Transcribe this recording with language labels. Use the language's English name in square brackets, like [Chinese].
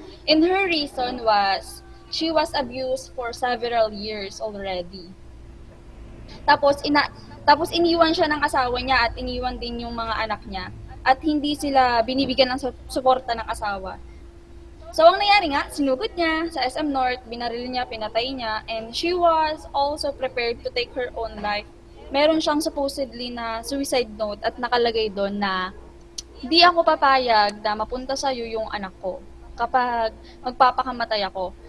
[English] And her reason was, she was abused for several years already. [Filipino] Tapos iniwan siya ng asawa niya at iniwan din yung mga anak niya at hindi sila binibigyan ng suporta ng asawa. So, ang nangyari nga, sinugod niya sa SM North, binaril niya, pinatay niya, [English] and she was also prepared to take her own life. [Filipino] Meron siyang supposedly na suicide note at nakalagay doon na di ako papayag na mapunta sa'yo yung anak ko kapag magpapakamatay ako.